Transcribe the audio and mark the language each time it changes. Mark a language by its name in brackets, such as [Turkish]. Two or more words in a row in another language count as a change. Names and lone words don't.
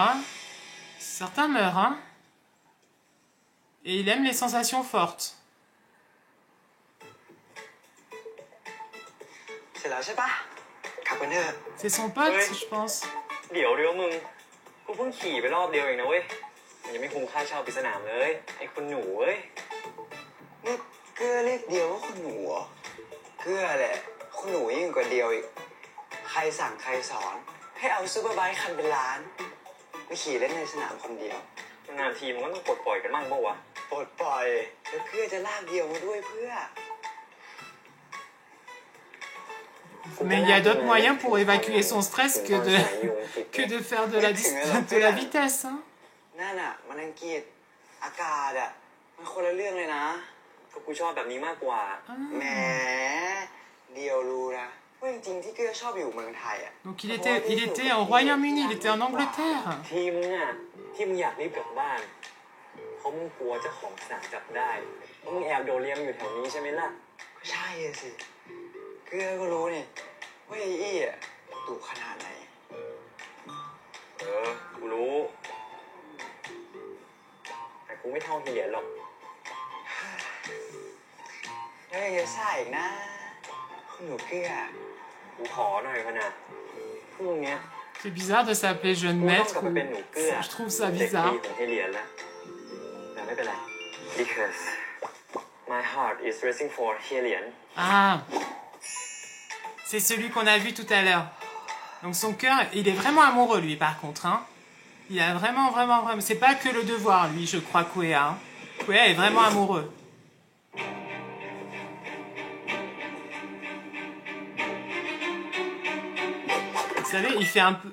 [French] Hein. Certains meurent. Hein. Et il aime les sensations fortes. [Thai] ร็จแล้วใช่ปะขับกันเถอะ [French] C'est son pote, je pense. [Thai] เดี๋ยวมึงกูเพิ่งขี่ไปรอบเดียวเองนะเว้ยมันยังไม่คุ้มค่าเช่าปริศนามเลยไอ้คุณหนูเว้ยนี่เกื้อเรียกเดียวว่าคุณหนูเหรอเกื้อแหละคุณหนูยิ่งกว่าเดียวอีกใครสั่งใครสอนให้เอาซูเปอร์ไบค์คันเป็นล้านไม่ขี่เล่นในสนามคนเดียวนานทีมันก็ต้องปลดปล่อยกันบ้างป่าวะปลดปล่อยแล้วเกื้อจะลากเดียวมาด้วยเพื่อ [French] Mais il y a d'autres moyens pour évacuer son stress que de faire de la vitesse. Hein. [Thai] นั่นอ่ะมันอังกฤษอากาศอ่ะมันคนละเรื่องเลยนะก็กูชอบแบบนี้มากกว่าแหมเดียวรู้นะว่าจริงๆที่เกื้อชอบอยู่เมืองไทยอ่ะ [French] Donc il était au Royaume-Uni, il était en Angleterre. [Thai] ทีมอ่ะที่มึงอยากรีบกลับบ้านเพราะมึงกลัวเจ้าของสนามจับได้เพราะมึงแอบโดดเรียนอยู่แถวนี้ใช่ไหมล่ะก็ใช่สิเกื้อก็รู้นี่ว่าไอ้อี้อ่ะดุขนาดไหนกูรู้แต่กูไม่เท่าเฮียหรอกแล้วยังจะซ่าอีกนะคุณหนูเกื้อกูขอหน่อยพะนะพรุ่งนี้ [French] C'est bizarre de s'appeler jeune maître. Je trouve ça bizarre. [English] Because my heart is racing for Hyelian. [French] Ah, c'est celui qu'on a vu tout à l'heure. Donc son cœur, il est vraiment amoureux lui par contre. Hein. Il a vraiment. C'est pas que le devoir lui, je crois, Kuea. Hein. Kuea est vraiment amoureux. Vous savez, il fait un peu...